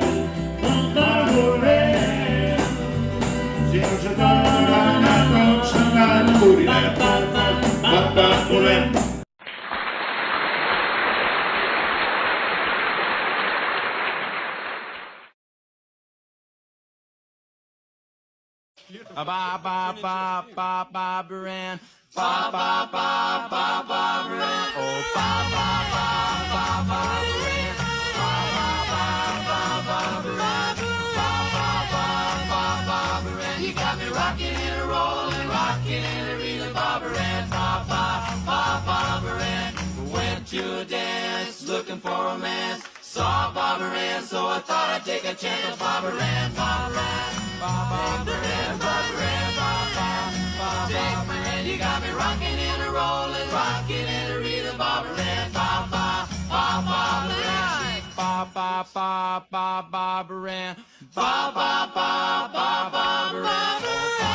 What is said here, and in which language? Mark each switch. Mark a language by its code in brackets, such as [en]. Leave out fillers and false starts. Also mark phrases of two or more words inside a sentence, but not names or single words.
[ca] Va volem, si no se torna a tots se'n morirem. Va volem. [en] Ba ba ba ba ba Baran. Ba ba ba ba ba Baran. Oh ba ba ba ba ba Baran. Ba ba ba ba ba Baran. Ba ba ba ba ba Baran. You got me rocking and rolling, rocking and reeling, Ba Baran. Ba ba ba ba Baran. to dance, looking for romance. Saw Barbara Ann, so I thought I'd take a chance. Barbara Ann, Barbara Ann, Barbara Ann, Barbara Ann, take my hand, you got me rocking and a rolling, rocking and a reading. Barbara Ann, Barbara Ann, Barbara Ann, Barbara Ann.